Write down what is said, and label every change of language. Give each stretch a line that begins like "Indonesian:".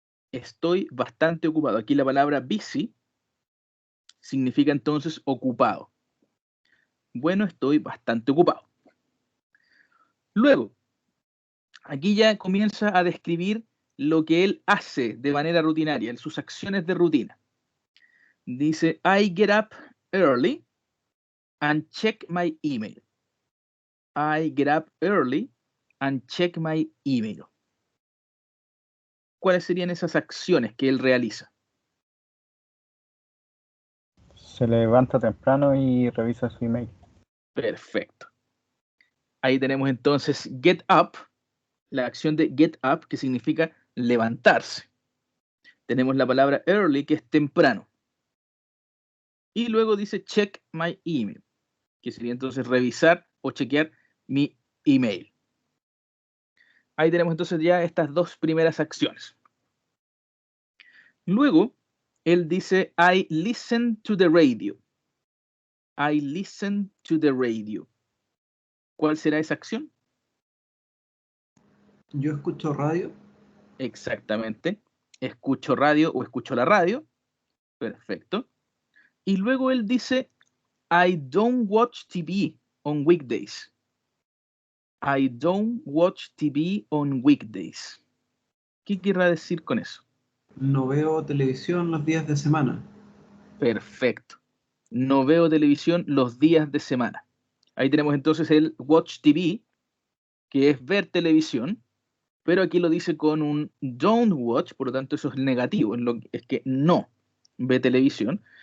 Spanish: Estoy bastante ocupado. Aquí la palabra busy significa entonces ocupado. Bueno, estoy bastante ocupado. Luego, aquí ya comienza a describir lo que él hace de manera rutinaria, en sus acciones de rutina. Dice,
English: I get up early and check my email. I get up early and check my email.
Spanish: ¿Cuáles serían esas acciones que él realiza? Se levanta temprano y revisa su email. Perfecto. Ahí tenemos entonces get up, la acción de get up, que significa levantarse. Tenemos la palabra early, que es temprano. Y luego dice
English: check my email,
Spanish: que sería entonces revisar o chequear mi email. Ahí tenemos entonces ya estas dos primeras acciones. Luego, él dice,
English: I listen to the radio. I listen to the radio.
Spanish: ¿Cuál será esa acción? Yo escucho radio. Exactamente. Escucho radio o escucho la radio. Perfecto. Y luego él dice,
English: I don't watch TV on weekdays. I don't watch TV on weekdays.
Spanish: ¿Qué querrá decir con eso? No veo televisión los días de semana. Perfecto. No veo televisión los días de semana. Ahí tenemos entonces el watch TV, que es ver televisión, pero aquí lo dice con un don't watch, por lo tanto eso es negativo, es que no ve televisión.